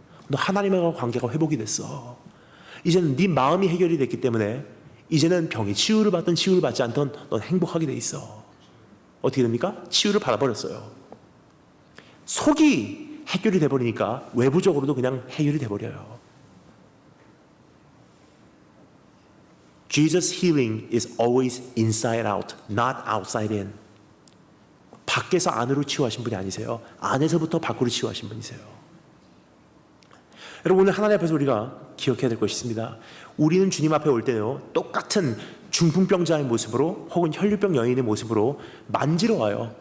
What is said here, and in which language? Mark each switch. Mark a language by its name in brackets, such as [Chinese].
[Korean] 너 하나님과 관계가 회복이 됐어. 이제는 네 마음이 해결이 됐기 때문에 이제는 병이 치유를 받든 치유를 받지 않든 넌 행복하게 돼 있어. 어떻게 됩니까? 치유를 받아버렸어요. 속이 해결이 돼버리니까 외부적으로도 그냥 해결이 돼버려요. [English] Jesus healing is always inside out, not outside in. [Korean] 밖에서 안으로 치유하신 분이 아니세요. 안에서부터 밖으로 치유하신 분이세요. 여러분, 오늘 하나님 앞에서 우리가 기억해야 될 것이 있습니다. 우리는 주님 앞에 올 때요, 똑같은 중풍병자의 모습으로 혹은 혈류병 여인의 모습으로 만지러 와요.